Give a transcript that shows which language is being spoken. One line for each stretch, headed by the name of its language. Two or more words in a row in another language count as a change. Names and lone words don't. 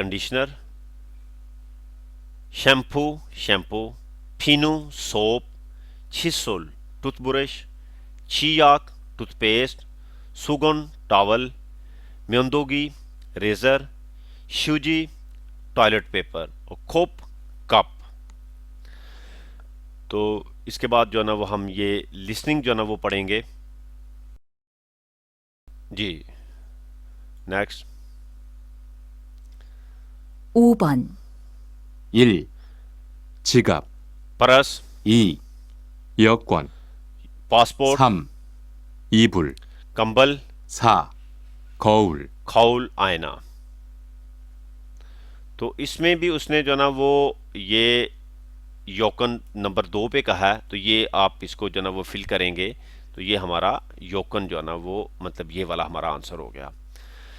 English: conditioner, shampoo, shampoo, फिनू, soap, छिसुल, toothbrush, चियाक, toothpaste, सुगन, towel, म्योंदोगी, razor, शूजी, toilet paper, और खोप, cup।
Hindi: तो इसके बाद जो है ना वो हम ये लिसनिंग जो है ना वो पढ़ेंगे जी। नेक्स्ट,
Korean: 5번, 1, 지갑,
Hindi: परस,
Korean: 2, 여권,
Hindi: पासपोर्ट,
Korean: 3, 이불,
Hindi: कंबल,
Korean: 4, 거울,
Hindi: खौल, आयना। तो इसमें भी उसने जो ना वो ये योकन नंबर 2 पे कहा है, तो ये आप इसको जो ना वो फिल करेंगे, तो ये हमारा योकन जो है ना वो मतलब ये वाला हमारा आंसर हो गया।